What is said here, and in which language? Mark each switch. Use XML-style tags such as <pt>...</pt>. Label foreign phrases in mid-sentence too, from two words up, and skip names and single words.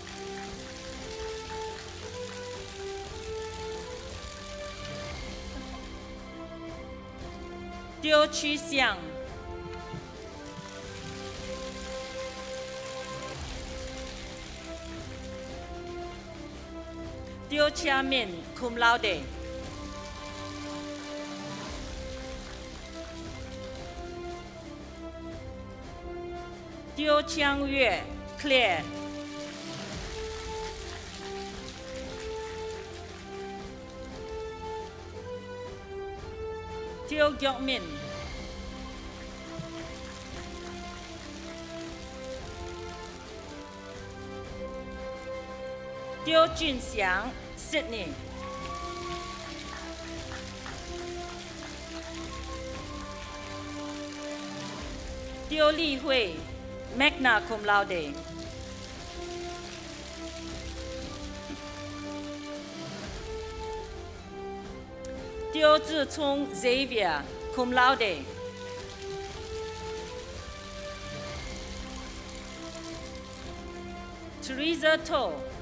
<en>Teo Chi Xiang. Teo Chia Min,</en> <la>cum laude.</la> <en>Teo Chiang Yue, Claire. Teo Gyok Min. Teo Jun Xiang, Sydney. Teo Li Hui,</en> <la>magna cum laude.</la> <en>Teo Zicong Xavier,</en> <la>cum laude.</la> <en>Teresa To.</en>